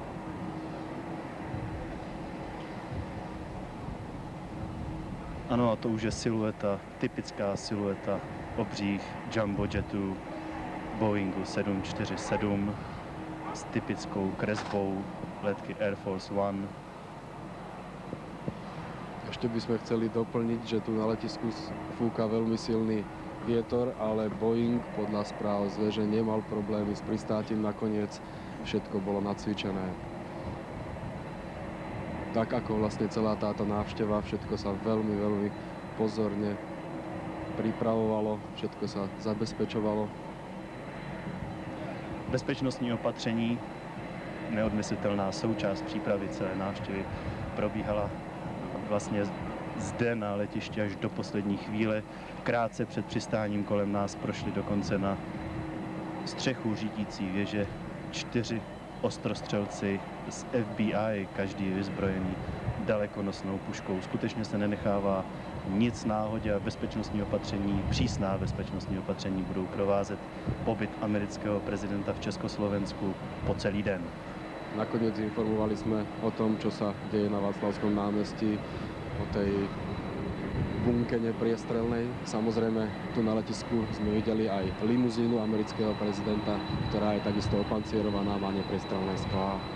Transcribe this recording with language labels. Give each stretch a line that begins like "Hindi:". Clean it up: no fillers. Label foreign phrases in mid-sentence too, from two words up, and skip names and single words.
Czech: Ano, a to už je silueta, typická silueta obřích jumbo jetů Boeingu 747 s typickou kresbou letky Air Force One.
Slovak: Ešte by sme chceli doplniť, že tu na letisku fúka veľmi silný vietor, ale Boeing podľa správ z veže nemal problémy s pristátím. Nakoniec všetko bolo nacvičené. Tak ako vlastne celá táto návšteva, všetko sa veľmi pozorne pripravovalo, všetko sa zabezpečovalo.
Czech: Bezpečnostní opatření, neodmyslitelná součást přípravy celé návštěvy, probíhala vlastně zde na letišti až do poslední chvíle. Krátce před přistáním kolem nás prošli dokonce na střechu řídící věže 4 ostrostřelci z FBI, každý vyzbrojený dalekonosnou puškou. Skutečně se nenechává nic náhodě a bezpečnostní opatření, přísná bezpečnostní opatření budou provázet pobyt amerického prezidenta v Československu po celý den.
Slovak: Nakoniec informovali sme o tom, čo sa deje na Václavskom námestí, o tej bunke nepriestrelnej. Samozrejme, tu na letisku sme videli aj limuzínu amerického prezidenta, ktorá je takisto opancierovaná, má nepriestrelné sklá.